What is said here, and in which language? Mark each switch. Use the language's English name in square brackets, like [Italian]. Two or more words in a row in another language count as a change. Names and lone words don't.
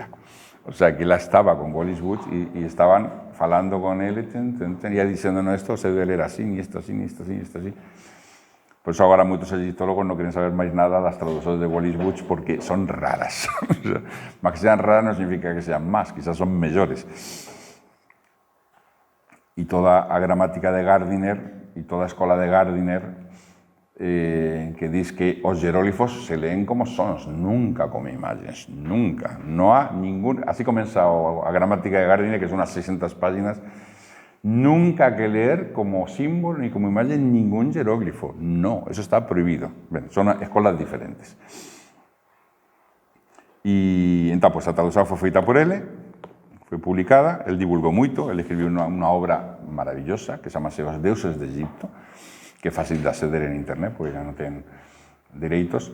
[Spanish] O sea, [Galician] que ela estaba con Wallis Budge e estaban falando con ele e diciéndonos esto se debe ler así, e isto así, e isto así, e isto así. Por eso agora moitos egiptólogos non queren saber máis nada das traduccións de Wallis Budge porque son raras. Mas que sean raras non significa que sean más, quizás son mellores. E toda a gramática de Gardiner e toda a escola de Gardiner que diz que os jeróglifos se leen como sons, nunca como imagens, nunca. [Spanish] No há ningún... [Galician] Así comeza a gramática de Gardiner, que son unas 600 páginas. [Spanish] Nunca que leer como símbolo ni como imagen ningún jeróglifo. No, eso está prohibido. [Galician] Ben, son escolas diferentes. E entón, pues, a tradução foi feita por ele, foi publicada, ele divulgou moito, ele escribiu unha obra maravillosa que chamase Os Deuses de Egipto, que é fácil de acceder en internet, porque já non ten dereitos.